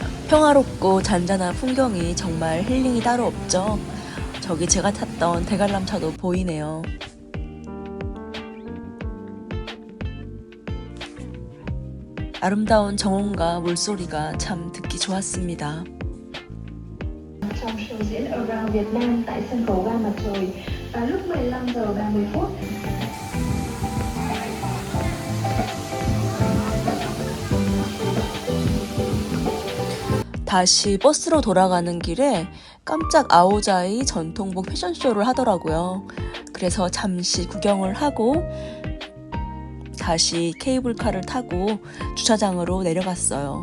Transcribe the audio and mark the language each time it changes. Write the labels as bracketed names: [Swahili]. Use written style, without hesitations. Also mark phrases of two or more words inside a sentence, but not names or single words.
[Korean] 평화롭고 잔잔한 풍경이 정말 힐링이 따로 없죠. 저기 제가 탔던 대관람차도 보이네요. 아름다운 정원과 물소리가 참 듣기 좋았습니다. [Vietnamese] Trong show diễn Around Việt Nam tại sân khấu Ga Mặt Trời vào lúc 15 giờ 30 phút. [Korean] 다시 버스로 돌아가는 길에 깜짝 아오자이 전통복 패션쇼를 하더라고요. 그래서 잠시 구경을 하고 다시 케이블카를 타고 주차장으로 내려갔어요.